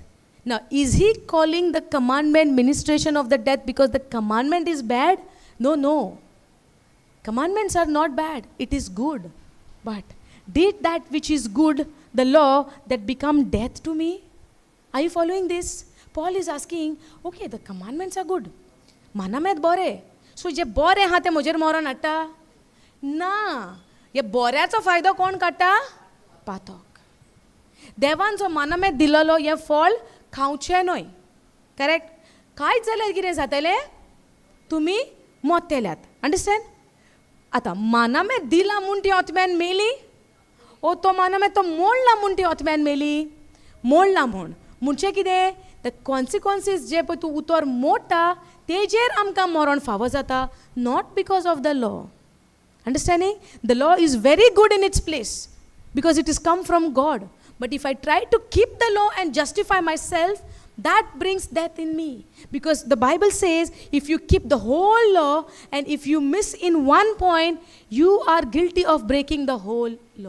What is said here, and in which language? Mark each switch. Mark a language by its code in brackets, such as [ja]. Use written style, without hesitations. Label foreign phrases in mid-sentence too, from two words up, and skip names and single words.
[en] Now, is he calling the commandment ministration of the death because the commandment is bad? No. Commandments are not bad. It is good. But did that which is good, the law, that become death to me? Are you following this? Paul is asking, okay, the commandments are good. [kok] Manamet bore. So je bore ha te mojer moran hatta? Na. Ye boऱ्याचा फायदा कोण काढता? पातक. देवान जो मनामेत दिलेलो हे फळ खावचें न्हय. करेक्ट? कांयच जाल्यार कितें जातलें? तुमी मरतल्यात. अंडरस्टँड? आतां माना में दिला म्हणटी ओतम्यान मेली ओ तो माना में तो मोडला म्हणटी ओतम्यान मेली मोडला म्हूण म्हणचें कितें [en] the consequences [kok] जे पळय तूं उतर मोडटा तेजेर आमकां मरण फावो जाता [en] not because of the law understanding the law is very good in its place because it is come from God but if I try to keep the law and justify my self that brings death in me because the Bible says if you keep the whole law and if you miss in one point you are guilty of breaking the whole law.